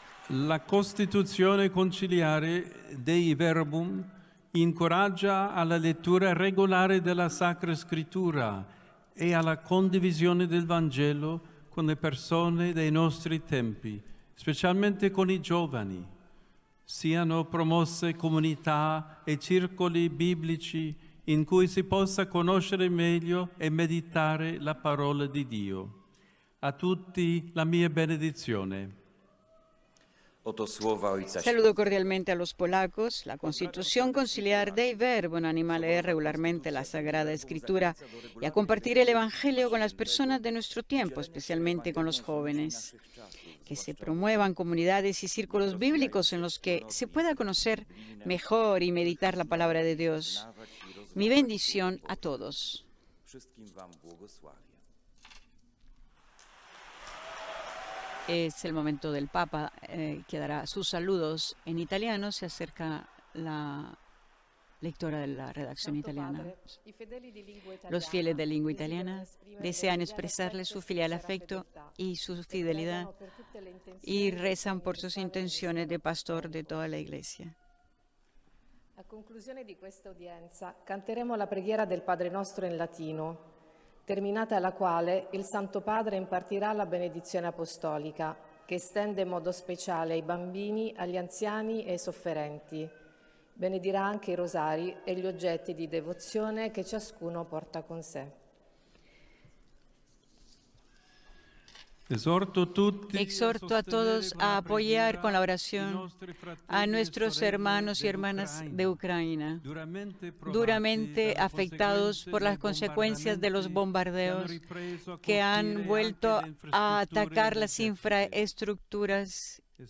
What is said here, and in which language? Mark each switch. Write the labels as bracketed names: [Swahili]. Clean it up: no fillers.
[Italian] La Costituzione conciliare Dei Verbum incoraggia alla lettura regolare della Sacra Scrittura e alla condivisione del Vangelo con le persone dei nostri tempi, specialmente con i giovani. Siano promosse comunità e circoli biblici in cui si possa conoscere meglio e meditare la parola di Dio. A tutti la mia benedizione. [Spanish] Saludo cordialmente a los polacos. La Constitución conciliar Dei Verbum anima a leer regularmente la Sagrada Escritura y a compartir el Evangelio con las personas de nuestro tiempo, especialmente con los jóvenes. Que se promuevan comunidades y círculos bíblicos en los que se pueda conocer mejor y meditar la palabra de Dios. Mi bendición a todos. Es el momento del Papa, que dará sus saludos en italiano. Se acerca la lectora de la redacción italiana. Los fieles de lengua italiana desean expresarle su filial afecto y su fidelidad y rezan por sus intenciones de pastor de toda la Iglesia. [Italian] A conclusione di questa udienza canteremo la preghiera del Padre Nostro in latino, terminata la quale il Santo Padre impartirà la benedizione apostolica, che estende in modo speciale ai bambini, agli anziani e ai sofferenti. Benedirà anche i rosari e gli oggetti di devozione che ciascuno porta con sé. [Spanish] Exhorto a todos a apoyar con la oración a nuestros hermanos y hermanas de Ucrania, duramente afectados por las consecuencias de los bombardeos que han vuelto a atacar las infraestructuras.